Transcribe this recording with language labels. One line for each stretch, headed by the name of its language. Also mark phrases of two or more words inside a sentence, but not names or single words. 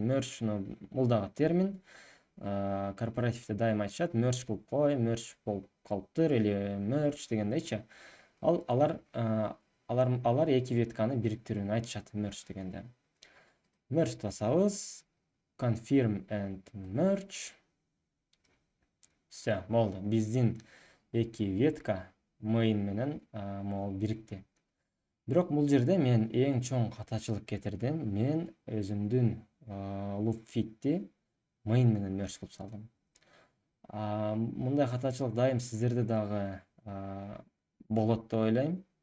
Kyrgyz: Merge бул дагы термин. Корпоративде дайым айтышат, merge кылып кой, merge болуп калыптыр или merge дегендейчи. Алар эки ветканы бириктирүүнү айтышат merge дегенде. Merge басабыз,
English: confirm and merge.
Kyrgyz: Все, болду. Биздин эки ветка main менен могул бирикти. Бирок бул жерде мен эң чоң катачылык кетирдим. Мен өзүмдүн loop fitти main менен merge кылып салдым. Мындай катачылык дайым сиздерде дагы болот деп ойлойм.